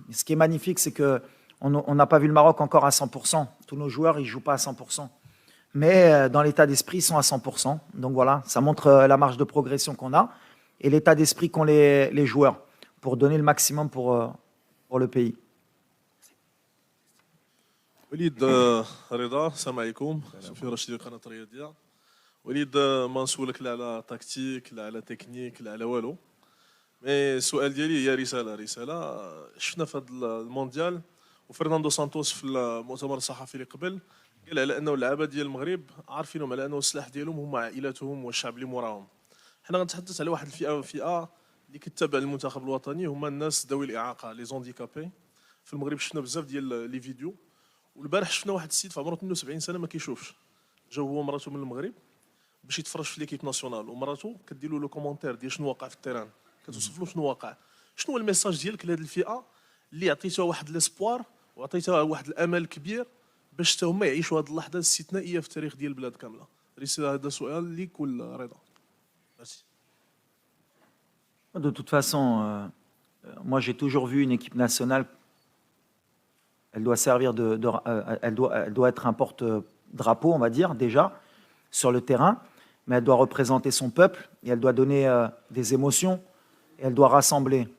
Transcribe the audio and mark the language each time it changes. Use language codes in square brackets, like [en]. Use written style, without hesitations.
[fr] Ce qui est magnifique, c'est qu'on n'a pas vu le Maroc encore à 100%. Tous nos joueurs, ils ne jouent pas à 100%. mais dans l'état d'esprit, ils sont à 100%. Donc voilà, ça montre la marge de progression qu'on a et l'état d'esprit qu'ont les joueurs pour donner le maximum pour le pays. [ar] وليد رضا السلام عليكم سفير رشيد قناه الرياضيه وليد ما نسولك لا على تكتيك لا على تكنيك لا على والو مي السؤال ديالي هي رساله شفنا في هذا المونديال وفرناندو سانتوس في المؤتمر الصحفي اللي قبل قال على انه اللعابه ديال المغرب عارفينهم على انه السلاح ديالهم هما عائلاتهم والشعب اللي موراهم. حنا غنتحدث على واحد الفئه اللي كتتابع المنتخب الوطني هما الناس ذوي الاعاقه لي زونديكابي. في المغرب شفنا بزاف ديال لي فيديو والبارح شفنا واحد السيد في عمره 72 سنه ما كيشوفش جا هو ومراته من المغرب باش يتفرج في ليكيب ناسيونال ومراته كدير له لو كومونتير ديال شنو واقع في التيران كتوصف له شنو واقع. شنو هو الميساج ديالك لهذه الفئه اللي عطيتها واحد ليسبوار وعطيتها واحد الامل كبير باش حتى هما يعيشوا هذه اللحظه الاستثنائيه في التاريخ ديال البلاد كامله؟ رساله هذا سؤال ليك ولا رضا؟ ميرسي. [fr] De toute façon, moi j'ai toujours vu une équipe nationale, elle doit servir elle doit être un porte-drapeau, on va dire, déjà, sur le terrain, mais elle doit représenter son peuple et elle doit donner des émotions et elle doit rassembler.